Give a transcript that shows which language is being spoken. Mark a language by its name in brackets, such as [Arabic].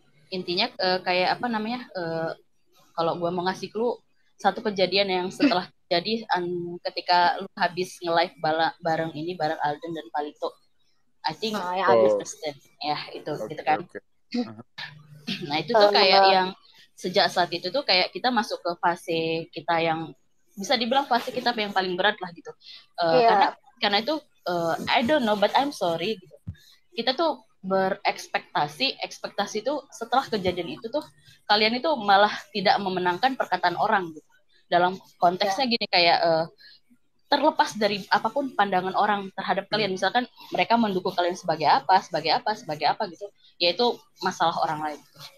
[Indonesian] Intinya kayak apa namanya? Kalau gue mau ngasih clue satu kejadian yang setelah jadi ketika lu habis nge-live bareng Alden dan Palito, [English] I think understand [Indonesian] ya itu gitu kan. Nah itu tuh kayak yang sejak saat itu tuh kayak kita masuk ke fase kita yang bisa dibilang fase kita yang paling berat lah gitu. Karena itu [English] I don't know but I'm sorry gitu. [Indonesian] Kita tuh ekspektasi itu setelah kejadian itu tuh kalian itu malah tidak memenangkan perkataan orang gitu. Dalam konteksnya gini kayak terlepas dari apapun pandangan orang terhadap kalian, misalkan mereka mendukung kalian sebagai apa gitu, yaitu masalah orang lain gitu.